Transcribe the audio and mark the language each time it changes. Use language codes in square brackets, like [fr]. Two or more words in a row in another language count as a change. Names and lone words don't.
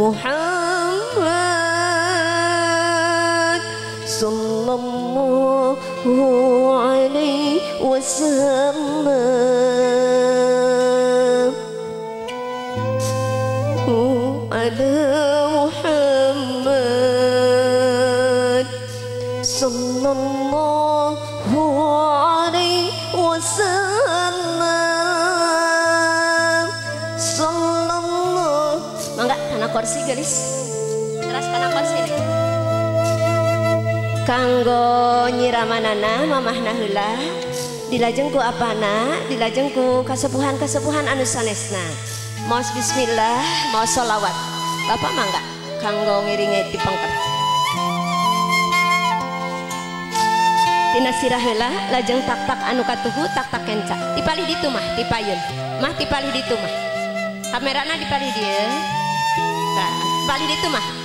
[ar] محمد صلى الله عليه وسلم على محمد صلى الله عليه وسلم صلى الله. [su] Mangga kana kursi gelis teras kana kursi nih kanggo nyiramanana mamahna heula dilajeng ku apana dilajeng ku kasepuhan-kasepuhan anu sanesna. Maos bismillah maos sholawat bapak mangga kanggo ngiringi ti pengker tina sirah heula lajeng tak-tak anu katuhu tak-tak kenca dipalih ditu mah dipayun mah dipalih ditu mah kamerana dipalih dieu tah dipalih ditu mah